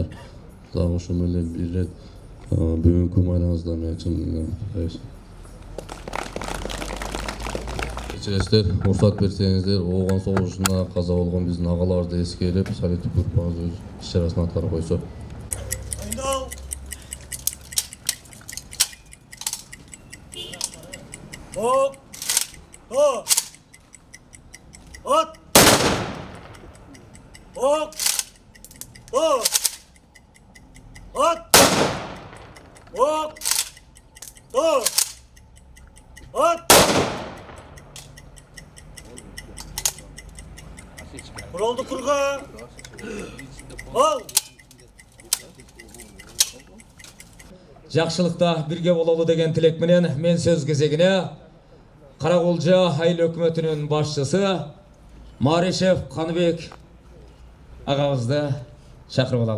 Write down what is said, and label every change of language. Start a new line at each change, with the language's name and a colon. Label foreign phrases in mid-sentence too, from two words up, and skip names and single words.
Kyrgyz: Дагы ошол менен бир ирет бүгүнкү майрамыңызда мен чын кутуктайбыз. Кечиресиздер, уруксат берсеңиздер, Ооган согушунда каза болгон биздин агаларды эскерип, советтик группабыз өз иш-чарасын аткарып койсо. Hop! Hop! Hop! Hop! Hop! Hop! Hop! Hop! Hop! Kuruldu kurga! Al! Жакшылыкта бирге бололу деген тилек менен мен сөз кезегине Караколжа айыл өкмөтүнүн башчысы Маришев Каныбек агабызды чакырып алалы.